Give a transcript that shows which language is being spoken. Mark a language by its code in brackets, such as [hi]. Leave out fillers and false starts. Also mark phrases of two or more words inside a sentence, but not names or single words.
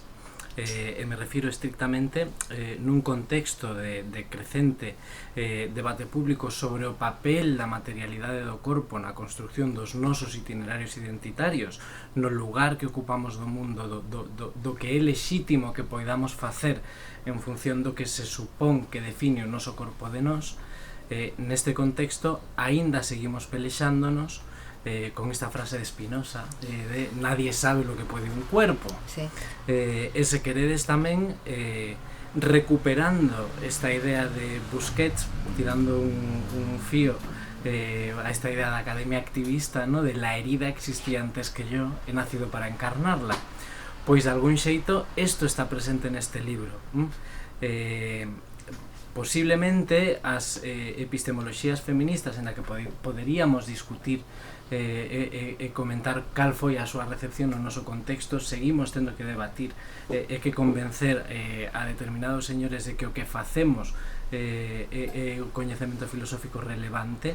[gl] E me refiro estrictamente nun contexto de crecente debate público sobre o papel da materialidade do corpo na construcción dos nosos itinerarios identitarios, no lugar que ocupamos do mundo, do que é lexítimo que poidamos facer en función do que se supón que define o noso corpo de nós. Neste contexto aínda seguimos pelexándonos con esta frase de Spinoza de [es] nadie sabe lo que puede un cuerpo. [gl] Sí. Se queredes tamén recuperando esta idea de Busquets, tirando un fío a esta idea da academia activista, ¿no?, [es] de la herida existía antes que yo, he nacido para encarnarla. [gl] Pois de algún xeito isto está presente neste libro. Posiblemente as epistemoloxías feministas [es] en la que [gl] poderíamos discutir e comentar cal foi a súa recepción no noso contexto, seguimos tendo que debatir e que convencer a determinados señores de que o que facemos é o coñecemento filosófico relevante.